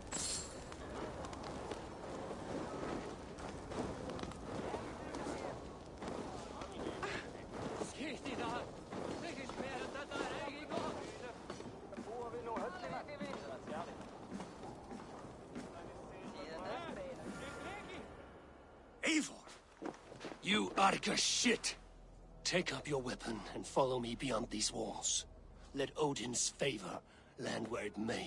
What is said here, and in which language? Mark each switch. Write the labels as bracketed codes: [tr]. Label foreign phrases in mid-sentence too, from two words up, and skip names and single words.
[is] Skitt í það! Þykist mér að þetta er ekki gott! Eivor! [en] You Arca shit! Take up your weapon and follow me beyond these walls. Let Odin's favor land where it may.